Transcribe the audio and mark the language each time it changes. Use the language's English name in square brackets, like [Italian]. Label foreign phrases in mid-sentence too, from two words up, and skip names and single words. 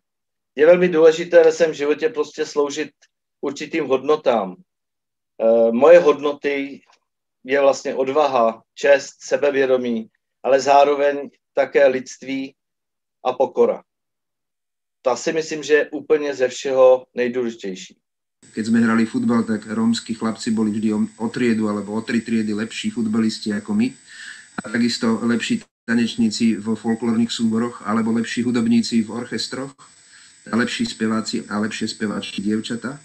[Czech] Je velmi důležité ve svém životě prostě sloužit určitým hodnotám. Moje hodnoty je vlastně odvaha, čest, sebevědomí, ale zároveň také lidství a pokora. To si myslím, že je úplně ze všeho nejdůležitější. [Slovak] Keď sme hrali futbal, tak rómski chlapci boli vždy o triedu alebo o 3 triedy lepší futbalisti ako my. A takisto lepší tanečníci vo folklórnych súboroch alebo lepší hudobníci v orchestroch a lepší speváci a lepšie speváčky dievčatá.